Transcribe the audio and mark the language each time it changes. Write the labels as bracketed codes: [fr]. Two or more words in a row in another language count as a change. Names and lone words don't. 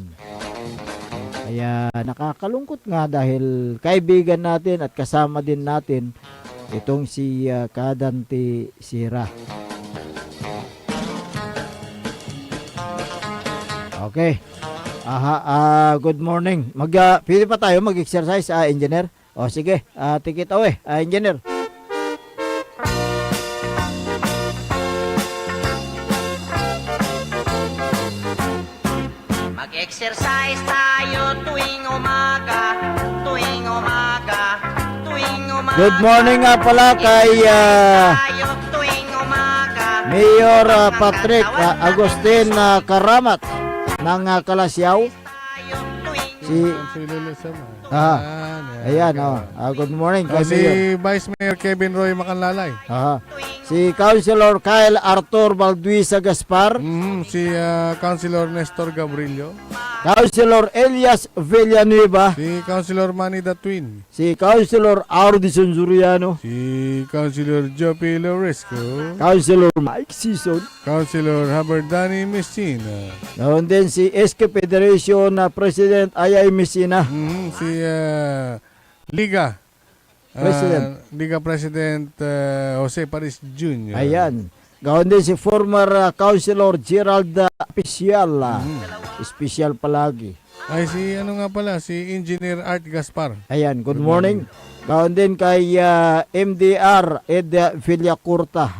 [tl] Kaya nakakalungkot nga dahil kaibigan natin at kasama din natin itong si Kadante Sira. Okay. [en] Good morning. [tl] Pwede pa tayo mag-exercise, engineer? Sige, [en] take it away, engineer. [tl] Mag-exercise tayo tuwing umaga. [en] Good morning [tl] nga pala kay Tayo tuwing umaga. Mayor Patrick Agustin Karamat. ng Kalasyaw. Si ayan, [en] good morning [tl] kay Si Mayor. Vice Mayor Kevin Roy Macanlalay. Si Councilor Kyle Arthur Balduisa Gaspar. Si Councilor Nestor Gabrilio. Councilor Elias Villanueva. Si Councilor Manny the Twin. Si Councilor Ardison Zuriano. Si Councilor Jopi Loresco. Councilor Mike Sison. Councilor Haberdani Messina. Noon din si SK Federation President Ayay Messina. Si Liga. Liga President Jose Paris Jr. Ayan. Gawin din si former Councilor Gerald Apicial. Special palagi. Ay, si ano nga pala, si Engineer Art Gaspar. Ayan, [en] good morning. [tl] Gawin din kay MDR Ed Villacurta.